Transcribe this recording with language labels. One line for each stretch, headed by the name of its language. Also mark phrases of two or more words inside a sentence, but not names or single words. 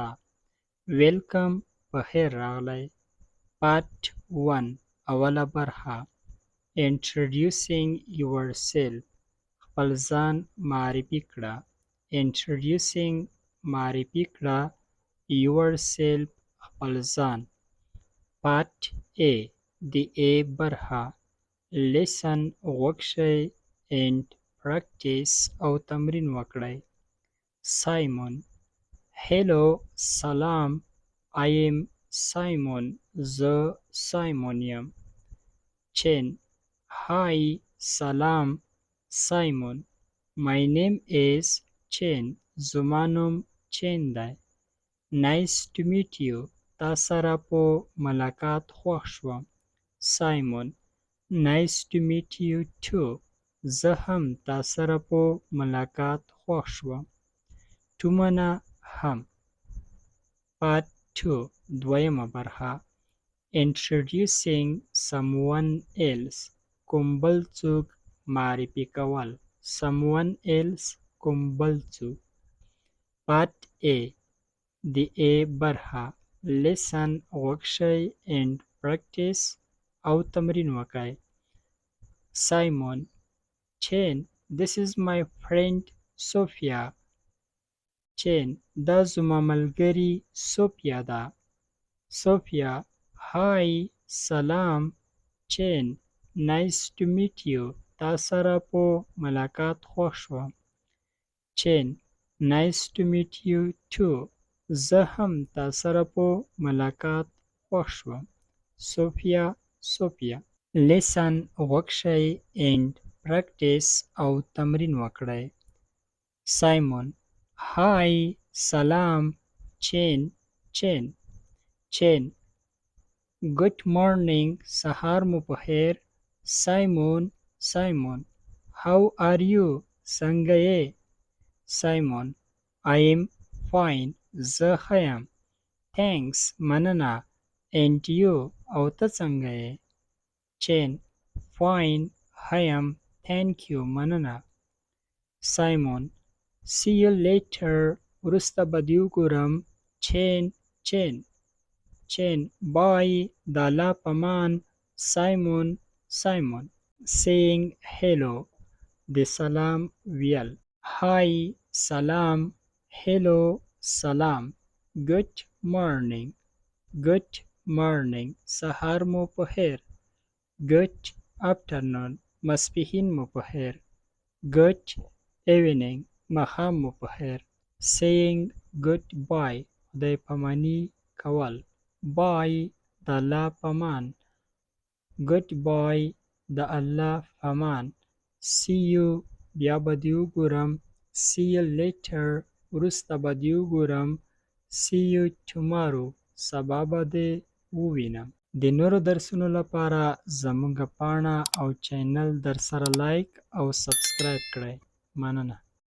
Pashto: ویلکم په خیر راغلی. پارت 1 اوله برخه
English: Introducing yourself
Pashto: خپل ځان معرفي کړه. Introducing معرفي کړه yourself خپل ځان. پارت A د A برخه Listen غوږ شئ
English: and practice
Pashto: او تمرین وکړئ.
English: Simon Hello سلام I am Simon
Pashto: زه سایمون یم.
English: Chen Hi سلام Simon My name is Chen
Pashto: زما نوم چین دی.
English: Nice to meet you
Pashto: تا سره په ملاقات خوښ شوم. Simon
English: Nice to meet you too
Pashto: زه هم تا سره په ملاقات خوښ شوم. تومنه هم. پارت 2 دویمه برخه
English: Introducing someone else
Pashto: کوم بل څوک معرفي کول.
English: Someone else
Pashto: کوم بل څوک. پارت A د A برخه Listen غوږ شئ
English: and practice
Pashto: او تمرین وکړئ.
English: Simon Chen This is my friend Sophia Chen
Pashto: دا زما ملګرې سوفیا ده. Sophia Hi سلام Chen
English: Nice to meet you
Pashto: تا سره په ملاقات خوښ شوم. Chen
English: Nice to meet you too
Pashto: زه هم تا سره په ملاقات خوښ شوم. Sophia Listen غوږ شئ
English: and practice
Pashto: او تمرین وکړئ. Simon Hi سلام Chen
English: Good morning
Pashto: سهار مو په خیر.
English: Simon How are you
Pashto: څنګه یې.
English: Simon I am fine
Pashto: زه ښه یم. Thanks مننه
English: and you
Pashto: او ته څنګه یې. Chen Fine ښه یم
English: thank you
Pashto: مننه. Simon
English: See you later
Pashto: وروسته به دې وګورم. Chen Bye د الله په امان. Simon
English: Saying hello
Pashto: د سلام ویل. Hi سلام Hello سلام
English: Good morning
Pashto: سهار مو په خیر.
English: Good afternoon
Pashto: ماسپښین مو په خیر.
English: Good evening
Pashto: ماښام مو په خیر.
English: Saying goodbye
Pashto: خدای پاماني کول. Bye د الله په امان. Goodbye د الله په امان.
English: See you
Pashto: بیا به دې وګورم.
English: See you later
Pashto: وروسته به دې وګورم.
English: See you tomorrow
Pashto: سبا به دې ووینم. د نورو درسونو لپاره زموږ پاڼه او چینل درسره لایک او سبسکرایب کړئ. مننه.